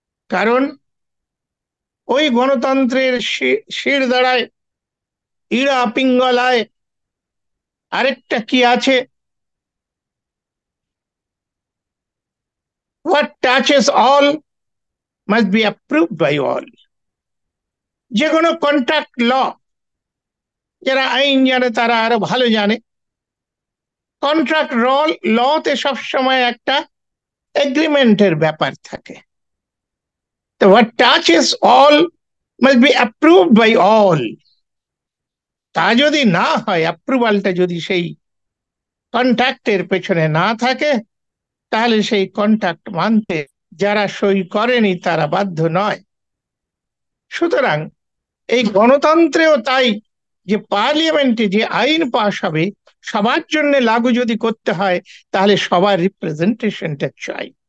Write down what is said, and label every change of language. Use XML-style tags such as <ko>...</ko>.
<bn>কারণ ওই গণতন্ত্রের শিরদাঁড়ায়, ইড়া পিঙ্গলায় আরেকটা কি আছে,</bn> <en>what touches all must be approved by all।</en> <bn>যে কোনো কন্ট্রাক্ট ল, যারা আইন জানে তারা আরো ভালো জানে, কন্ট্রাক্ট লতে সবসময় একটা এগ্রিমেন্টের ব্যাপার থাকে।</bn> <en>তো what touches all must be approved by all।</en> <bn>তা যদি না হয়, অ্যাপ্রুভালটা যদি সেই কন্ট্রাক্টের পেছনে না থাকে, তাহলে সেই কন্ট্রাক্ট মানতে যারা সই করেনি তারা বাধ্য নয়। সুতরাং এই গণতন্ত্রেও তাই, যে পার্লামেন্টে যে আইন পাশ হবে সবার জন্য লাগু যদি করতে হয়, তাহলে সবার রিপ্রেজেন্টেশনটা চাই।</bn>